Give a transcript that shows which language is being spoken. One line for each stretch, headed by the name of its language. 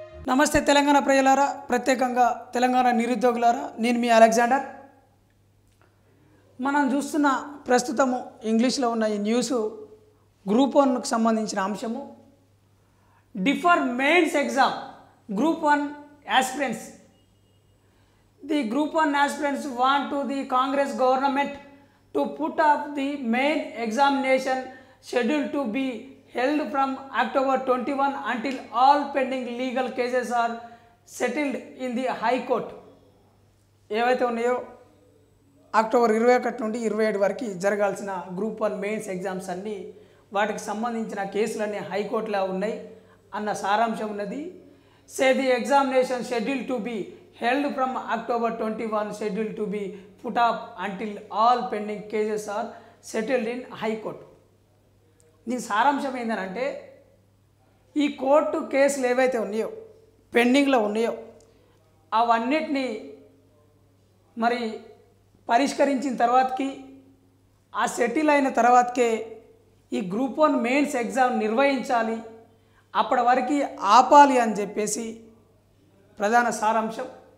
Telugu: నమస్తే తెలంగాణ ప్రజలారా, ప్రత్యేకంగా తెలంగాణ నిరుద్యోగులారా, నేను మీ అలెగ్జాండర్. మనం చూస్తున్న ప్రస్తుతము ఇంగ్లీష్లో ఉన్న ఈ న్యూస్ గ్రూప్ 1కు సంబంధించిన అంశము.
English: Defer mains exam group 1 aspirants. The group 1 aspirants want to the Congress government to put up the main examination schedule to be held from October 21 until all pending legal cases are settled in the High Court.
Telugu: ఏవైతే ఉన్నాయో October 21 నుండి 27 వరకు జరగాల్సిన group 1 mains exams అన్నీ వాటికి సంబంధించిన కేసులన్నీ హైకోర్టులో ఉన్నాయి అన్న సారాంశం ఉన్నది.
English: Say the examination schedule to be held from October 21 scheduled to be put up until all pending cases are settled in High Court.
Telugu: దీని సారాంశం ఏంటంటే ఈ కోర్టు కేసులు ఏవైతే ఉన్నాయో పెండింగ్లో ఉన్నాయో అవన్నిటినీ మరి పరిష్కరించిన తర్వాతకి ఆ సెటిల్ అయిన తర్వాతకే ఈ గ్రూప్ 1 మెయిన్స్ ఎగ్జామ్ నిర్వహించాలి, అప్పటి వరకు ఆపాలి అని చెప్పేసి ప్రధాన సారాంశం.